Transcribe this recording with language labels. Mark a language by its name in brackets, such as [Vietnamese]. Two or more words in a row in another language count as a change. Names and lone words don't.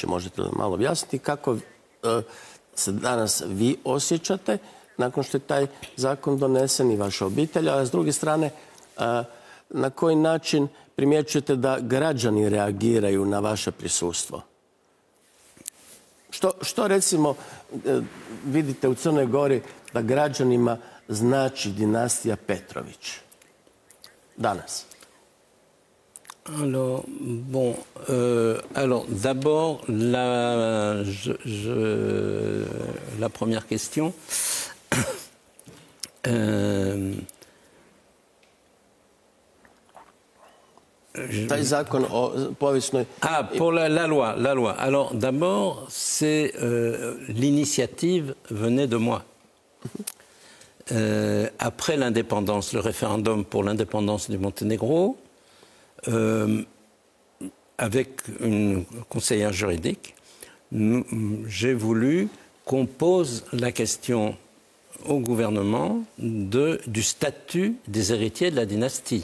[Croatian] Možete li malo objasniti kako se danas vi osjećate nakon što je taj zakon donesen i vaša obitelj, a s druge strane, na koji način primjećujete da građani reagiraju na vaše prisustvo? Što recimo vidite u Crnoj Gori da građanima znači dinastija Petrović danas? [French] Alors, bon, d'abord, la première question. [Croatian] Taj zakon o povijesnoj... [French] Pour la loi. Alors, d'abord, l'initiative venait de moi. Après l'indépendance, le référendum pour l'indépendance du Monténégro, avec une conseillère juridique, j'ai voulu qu'on pose la question au gouvernement du statut des héritiers de la dynastie.